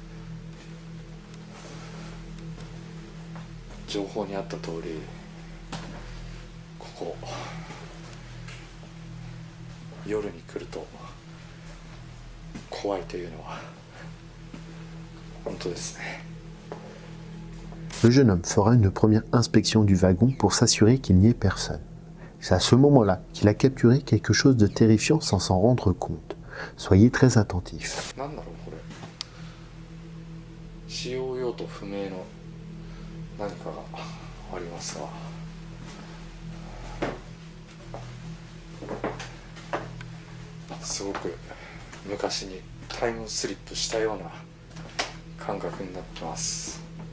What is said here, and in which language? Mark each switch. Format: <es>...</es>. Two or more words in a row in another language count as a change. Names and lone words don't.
<ja>情報にあった通り、ここ夜に来ると怖いというのは本当ですね。</ja> <fr>Le jeune homme fera une première inspection du wagon pour s'assurer qu'il n'y ait personne. C'est à ce moment-là qu'il a capturé quelque chose de terrifiant sans s'en rendre compte. Soyez très attentifs.</fr> <ja>なんだろうこれ。使用用途不明の何かがありますが。すごく昔にタイムスリップしたような感覚になってます。</ja>